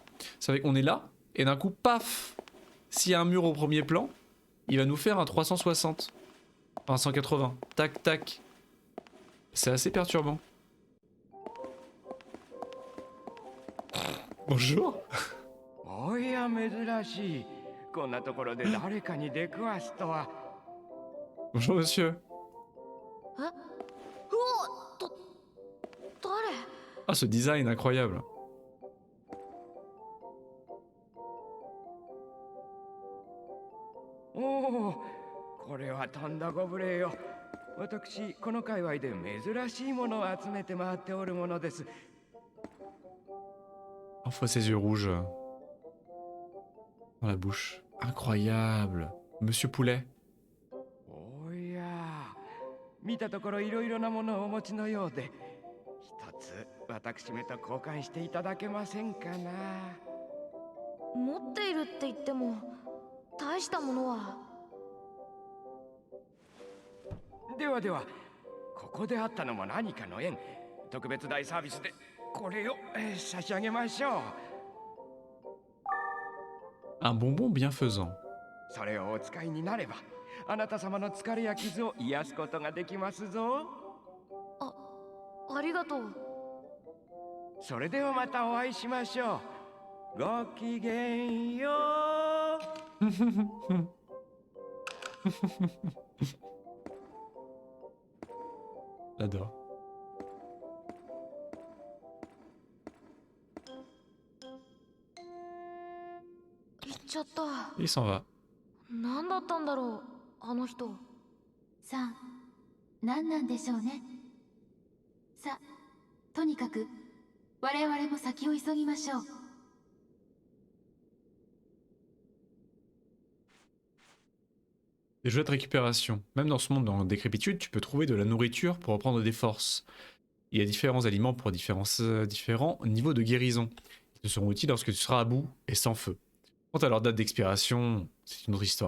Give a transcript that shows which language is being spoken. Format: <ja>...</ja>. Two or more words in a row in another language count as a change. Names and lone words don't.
<fr>Ça fait qu'on est là, et d'un coup, paf! S'il y a un mur au premier plan, il va nous faire un 360. Enfin 180. Tac, tac. C'est assez perturbant. Bonjour.</fr> <ja>おや珍しい。こんなところで誰かに出くわすとは。</ja> <fr>Bonjour monsieur.</fr> <ja>え、うわ、誰？</ja> <fr>Ah, ce design incroyable.</fr> <ja>おお、これはとんだご無礼よ。私この界隈で珍しいものを集めて回っておるものです。</ja> <fr>Parfois ses yeux rouges dans la bouche. Incroyable. Monsieur Poulet.</fr> <ja>おや、見たところいろいろなものをお持ちのようで、一つ私めと交換していただけませんかな。持っているって言っても大したものは。ではでは、ここであったのも何かの縁。特別大サービスでこれを差し上げましょう。</ja> <fr>Un bonbon bienfaisant.</fr> <ja>それをお使いになれば、あなた様の疲れや傷を癒すことができますぞ。ありがとう。それではまたお会いしましょう。ごきげんよう。</ja> <fr>J'adore.</fr> <ja>行っちゃった。</ja> <fr>Il s'en va.</fr> <ja>何だったんだろう、あの人。さあ、何なんでしょうね。さあ、とにかく我々も先を急ぎましょう。</ja> <fr>Des jeux de récupération. Même dans ce monde en décrépitude, tu peux trouver de la nourriture pour reprendre des forces. Il y a différents aliments pour différents niveaux de guérison. Ils te seront utiles lorsque tu seras à bout et sans feu. Quant à leur date d'expiration, c'est une autre histoire.</fr>